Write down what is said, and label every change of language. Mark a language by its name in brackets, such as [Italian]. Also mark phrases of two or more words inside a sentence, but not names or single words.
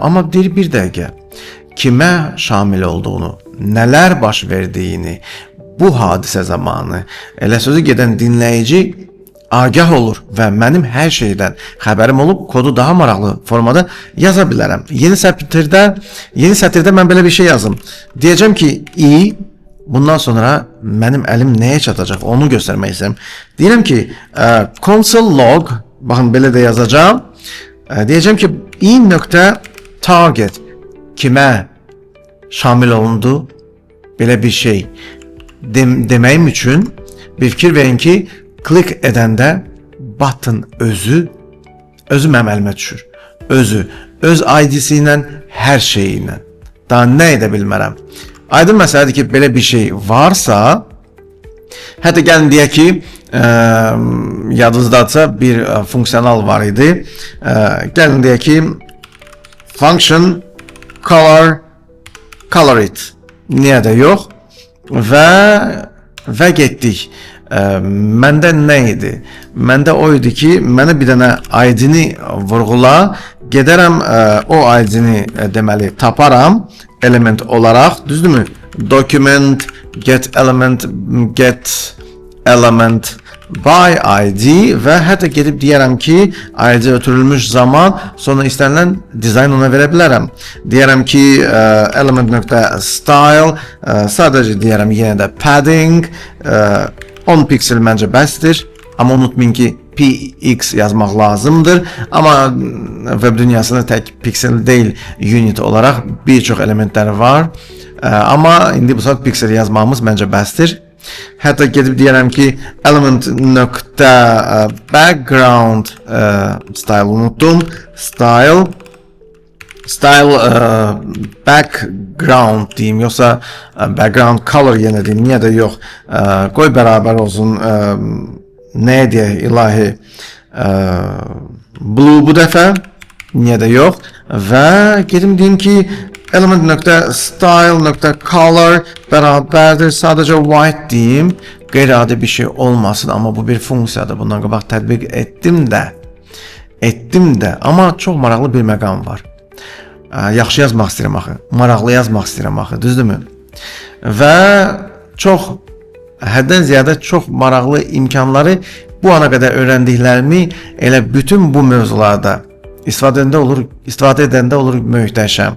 [Azerbaijani] Amma bir dəqiqə, kimə şamil olduğunu, nələr baş verdiyini, bu hadisə zamanı elə sözü gedən dinləyici agah olur və mənim hər şeydən xəbərim olub kodu daha maraqlı formada yaza bilərəm. Yeni sətirdə mən belə bir şey yazım. Deyəcəm ki, bundan sonra mənim əlim nəyə çatacaq onu göstərmək istəyirəm. Deyirəm ki, [English] console log, [Azerbaijani] baxın belə də yazacağım. Deyəcəm ki, i.target kimə şamil olundu belə bir şey deməyim üçün bir fikir verin ki, klik edəndə button özü mənim əlimə düşür. Öz ID-si ilə, hər şeyi ilə. Daha nə edə bilmərəm. Aydın məsələdir ki, belə bir şey varsa, hətta gəlin deyək ki, yadınızdadsa bir funksiyonal var idi. Gəlin deyək ki, [English] function color it. [Azerbaijani] Niyə də yox? Və getdik. Məndə nə idi? Məndə o idi ki, mənə bir dənə ID-ni vurğula, gedərəm o ID-ni deməli taparam element olaraq, düzdürmü? [English] Document get element by ID [Azerbaijani] və hətta gedib deyərəm ki, ID ötürülmüş zaman sonra istənilən dizayn ona verə bilərəm. Deyərəm ki, element.style sadəcə deyərəm yenə də padding 10 piksel məncə bəsdir. Amma unutmayın ki, px yazmaq lazımdır. Amma web dünyasında tək piksel deyil, unit olaraq bir çox elementlər var. Amma indi bu saat piksel yazmağımız məncə bəsdir. Hətta gedib deyərəm ki, [English] element.background style unutdum. Style background [Azerbaijani] deyim, yoxsa [English] background color [Azerbaijani] yenə deyim, niyə də yox. Qoy bərabər olsun, nəyə deyək, ilahi blue bu dəfə, niyə də yox. Və gedim deyim ki, element.style.color bərabərdir, sadəcə white deyim, qeyri-adi bir şey olmasın, amma bu bir funksiyadır, bundan qabaq tətbiq etdim də, amma çox maraqlı bir məqam var. Yaxşı yazmaq istəyirəm axı, maraqlı yazmaq istəyirəm axı, düzdürmü? Və çox, həddən ziyadə çox maraqlı imkanları bu ana qədər öyrəndiklərimi elə bütün bu mövzularda istifadə edəndə olur möhtəşəm.